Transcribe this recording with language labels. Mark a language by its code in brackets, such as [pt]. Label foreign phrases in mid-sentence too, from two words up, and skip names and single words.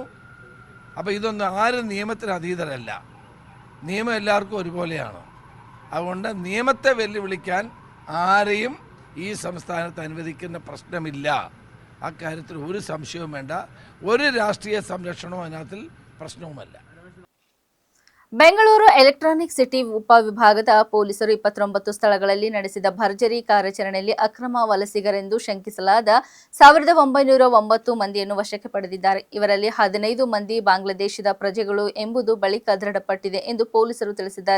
[ml] അപ്പോൾ ഇതൊന്നും ആരും നിയമത്തിന് അതീതരല്ല. നിയമം എല്ലാവർക്കും ഒരുപോലെയാണ്. അതുകൊണ്ട് നിയമത്തെ വെല്ലുവിളിക്കാൻ ആരെയും ഈ സംസ്ഥാനത്ത് അനുവദിക്കുന്ന പ്രശ്നമില്ല. അക്കാര്യത്തിൽ ഒരു സംശയവും വേണ്ട. ഒരു രാഷ്ട്രീയ സംരക്ഷണവും അതിനകത്തിൽ പ്രശ്നവുമല്ല. [kn] ಬೆಂಗಳೂರು ಎಲೆಕ್ಟ್ರಾನಿಕ್ ಸಿಟಿ ಉಪವಿಭಾಗದ ಪೊಲೀಸರು 29 ಸ್ಥಳಗಳಲ್ಲಿ ನಡೆಸಿದ ಭರ್ಜರಿ ಕಾರ್ಯಾಚರಣೆಯಲ್ಲಿ ಅಕ್ರಮ ವಲಸಿಗರೆಂದು ಶಂಕಿಸಲಾದ 1909 ಮಂದಿಯನ್ನು ವಶಕ್ಕೆ ಪಡೆದಿದ್ದಾರೆ. ಇವರಲ್ಲಿ 15 ಮಂದಿ ಬಾಂಗ್ಲಾದೇಶದ ಪ್ರಜೆಗಳು ಎಂಬುದು ಬಳಿಕ ದೃಢಪಟ್ಟಿದೆ ಎಂದು ಪೊಲೀಸರು ತಿಳಿಸಿದ್ದಾರೆ.